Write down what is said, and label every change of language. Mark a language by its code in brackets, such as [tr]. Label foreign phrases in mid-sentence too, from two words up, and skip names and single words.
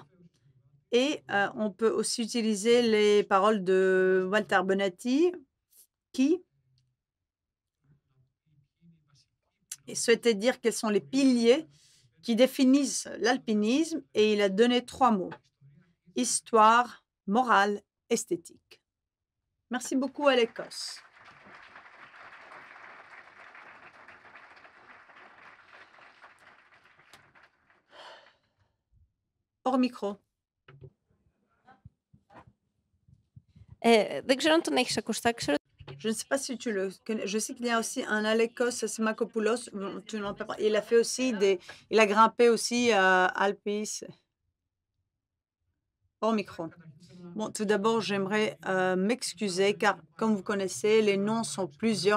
[fr] Et on peut aussi utiliser les paroles de Walter Bonatti qui souhaitait dire quels sont les piliers qui définissent l'alpinisme et il a donné 3 mots: histoire, morale, esthétique. Merci beaucoup à l'Écosse. Hors micro. [el] Δεν ξέρω αν τον έχεις ακουστά. Ξέρω [fr] Je ne sais pas si tu le connais. Je sais qu'il y a aussi un Alekos Smakopoulos. Bon, tu n'en parles pas. Il a fait aussi il a grimpé aussi à Alpes. Hors micro. Bon, tout d'abord, j'aimerais m'excuser car, comme vous connaissez, les noms sont plusieurs.